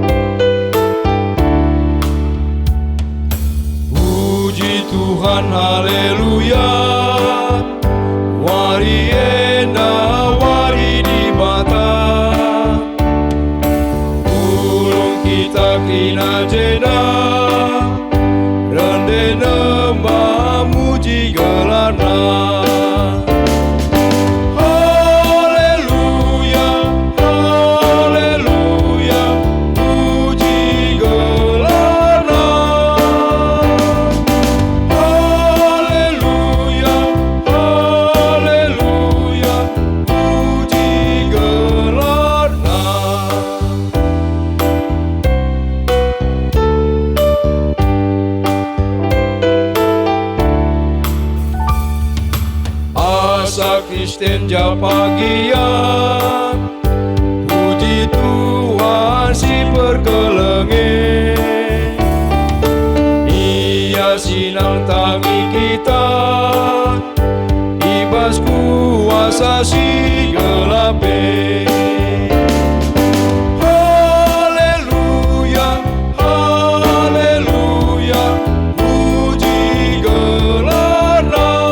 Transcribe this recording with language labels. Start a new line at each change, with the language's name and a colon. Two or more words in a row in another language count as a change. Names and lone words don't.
Indonesian: Puji Tuhan, haleluya. Haleluya,
Batak Karo: wari ena wari di mata, ulung kita kina jena, rende nembah muji gelarna. Haleluya, haleluya, puji gelarna. Haleluya, haleluya, puji gelarna. Asa Kristen japagian, puji Tuhan si perkelenge. Ia sinang tangi kita, ibas kuasa si gelape. Haleluya, haleluya, puji gelarna.